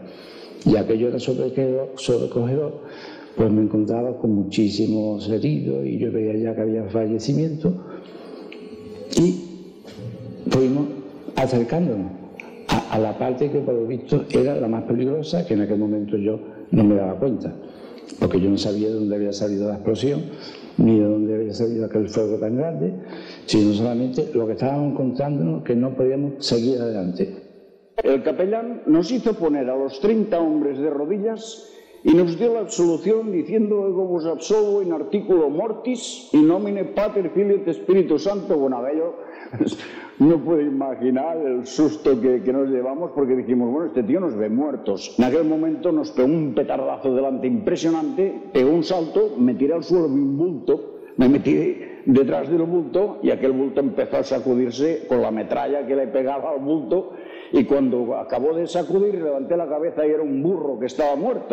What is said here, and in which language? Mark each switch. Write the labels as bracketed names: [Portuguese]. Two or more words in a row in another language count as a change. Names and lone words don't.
[Spanish] Y aquello era sobrecogedor, pues me encontraba con muchísimos heridos y yo veía ya que había fallecimientos y fuimos acercándonos a la parte que por lo visto era la más peligrosa, que en aquel momento yo no me daba cuenta, porque yo no sabía de dónde había salido la explosión, ni de dónde había salido aquel fuego tan grande, sino solamente lo que estábamos encontrándonos, que no podíamos seguir adelante. El capellán nos hizo poner a los 30 hombres de rodillas y nos dio la absolución diciendo: [Latin] ego vos absolvo in articulo mortis in nomine Pater Filii et Spiritus Santo. [Spanish] Bueno, aquello no puedo imaginar el susto que nos llevamos, porque dijimos, bueno, este tío nos ve muertos. En aquel momento nos pegó un petardazo delante impresionante, pegó un salto, me tiré al suelo de un bulto, me metí detrás del bulto y aquel bulto empezó a sacudirse con la metralla que le pegaba al bulto, y cuando acabó de sacudir levanté la cabeza y era un burro que estaba muerto.